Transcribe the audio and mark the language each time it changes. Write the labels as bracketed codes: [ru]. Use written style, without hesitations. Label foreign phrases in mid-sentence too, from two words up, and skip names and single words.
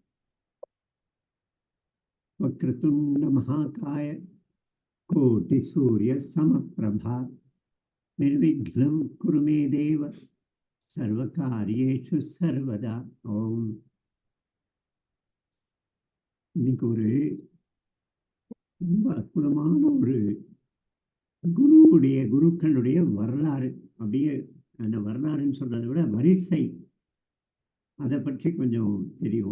[sa] वक्रतुंड महाकाय कोटि सूर्य समप्रभा निर्विघ्नं कुरु मे देव सर्वकार्येषु सर्वदा. [ta] ஓம். இன்னைக்கு ஒரு ரொம்ப அற்புதமான ஒரு குருக்களுடைய வரலாறு. அப்படியே அந்த வரலாறுன்னு சொல்றதை விட வரிசை, அதை பற்றி கொஞ்சம் தெரியும்.